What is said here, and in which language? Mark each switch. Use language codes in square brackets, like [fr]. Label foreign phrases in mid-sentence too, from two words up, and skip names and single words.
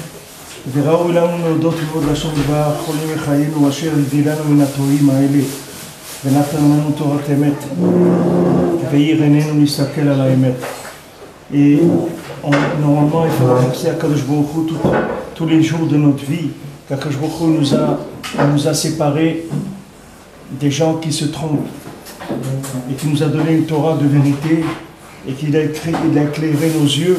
[he] וראוי לנו להודות ולעבוד לשון יתברך כל ימי חיינו אשר הביא לנו מן הטועים האלה ונתן לנו תורת אמת והאיר עינינו להסתכל על האמת. [fr] Et normalement il faut remercier [he] הקדוש ברוך הוא [fr] tous les jours de notre vie qu' [he] הקדוש ברוך הוא [fr] nous a séparés des gens qui se trompent et qui nous a donné une Torah de vérité et qu'il a éclairé nos yeux.